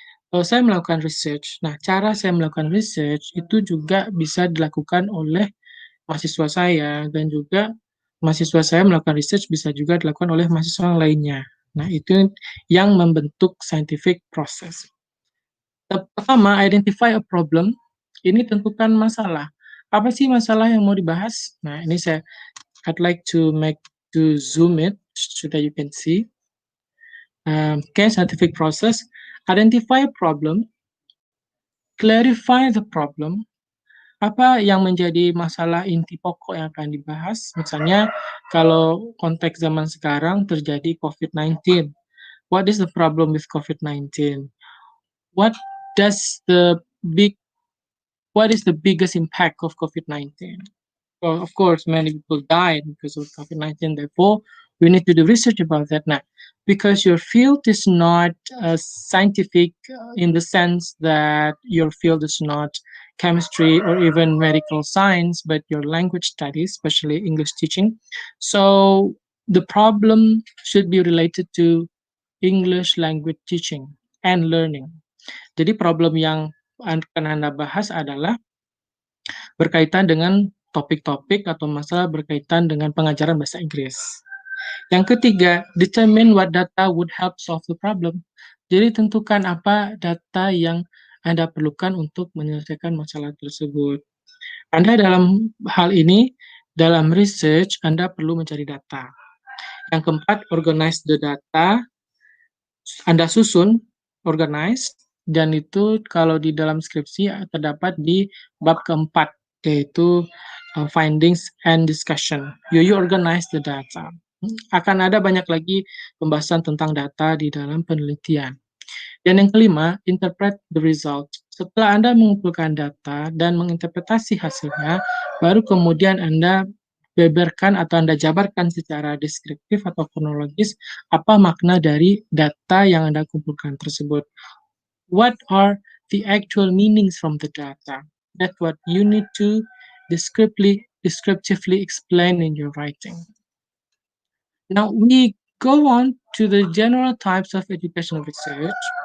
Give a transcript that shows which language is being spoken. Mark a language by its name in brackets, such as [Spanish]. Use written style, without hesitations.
[Indonesian] Kalau saya melakukan research, nah cara saya melakukan research itu juga bisa dilakukan oleh mahasiswa saya, dan juga mahasiswa saya melakukan research bisa juga dilakukan oleh mahasiswa lainnya. Nah, itu yang membentuk scientific process. Pertama, [English] identify a problem. [Indonesian] Ini tentukan masalah. Apa sih masalah yang mau dibahas? Nah, ini [English] I'd like to zoom it so that you can see. Okay, scientific process. Identify a problem. Clarify the problem. [Indonesian] Apa yang menjadi masalah inti pokok yang akan dibahas? Misalnya, kalau konteks zaman sekarang terjadi COVID-19. [English] What is the problem with COVID-19? What does the big what is the biggest impact of COVID-19? Well, of course, many people died because of COVID-19. Therefore, we need to do research about that now. Because your field is not scientific in the sense that your field is not chemistry or even medical science, but your language studies, especially English teaching. So the problem should be related to English language teaching and learning. [Indonesian] Jadi problem yang akan Anda bahas adalah berkaitan dengan topik-topik atau masalah berkaitan dengan pengajaran bahasa Inggris. Yang ketiga, [English] determine what data would help solve the problem. [Indonesian] Jadi tentukan apa data yang Anda perlukan untuk menyelesaikan masalah tersebut. Anda dalam hal ini, dalam research, Anda perlu mencari data. Yang keempat, [English] organize the data. [Indonesian] Anda susun, organize, dan itu kalau di dalam skripsi terdapat di bab keempat, yaitu findings and discussion. [English] You organize the data. [Indonesian] Akan ada banyak lagi pembahasan tentang data di dalam penelitian. Dan yang kelima, [English] interpret the result. [Indonesian] Setelah Anda mengumpulkan data dan menginterpretasi hasilnya, baru kemudian Anda beberkan atau Anda jabarkan secara deskriptif atau kronologis apa makna dari data yang Anda kumpulkan tersebut. [English] What are the actual meanings from the data? That's what you need to descriptively explain in your writing. Now we go on to the general types of educational research.